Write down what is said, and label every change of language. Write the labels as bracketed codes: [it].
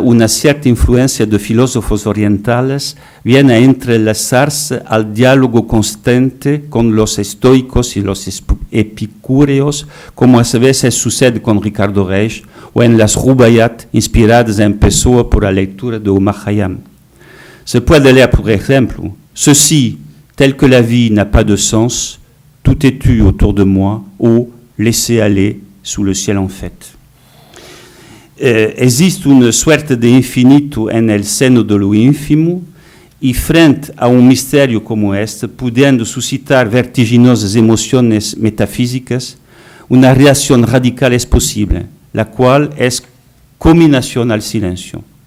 [es] Una cierta influencia de filósofos orientales viene a entrelazarse al diálogo constante con los estoicos y los epicúreos, como a veces sucede con Ricardo Reis, o en las Rubaiyat inspiradas en Pessoa por la lectura de Omar Khayyam. Se puede leer, por ejemplo, [fr] ceci, tel que la vie n'a pas de sens, tout est tu autour de moi, ou laissez aller sous le ciel en fête. [es] Existe una suerte de infinito en el seno de lo ínfimo, y frente a un misterio como este, pudiendo suscitar vertiginosas emociones metafísicas, una reacción radical es posible, la cual es combinación al silencio.